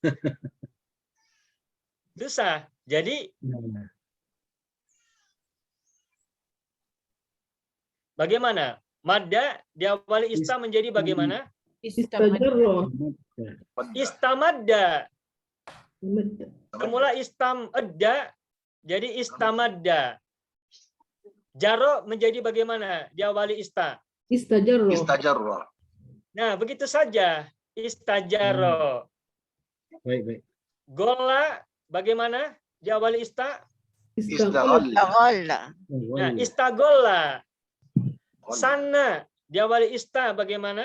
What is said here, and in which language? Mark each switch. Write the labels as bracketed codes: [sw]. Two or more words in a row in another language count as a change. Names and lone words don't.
[id] Susah. Jadi bagaimana? Madda diawali ista menjadi bagaimana? Istajarro. Istamadda. Semula istamadda jadi istamadda. Jaro menjadi bagaimana? Diawali ista. Istajarro. Istajarra. Nah, begitu saja. Istajaro. Baik, baik. Gola bagaimana? Diawali ista. Istagalla. Nah, istagola. Sana diawali ista bagaimana?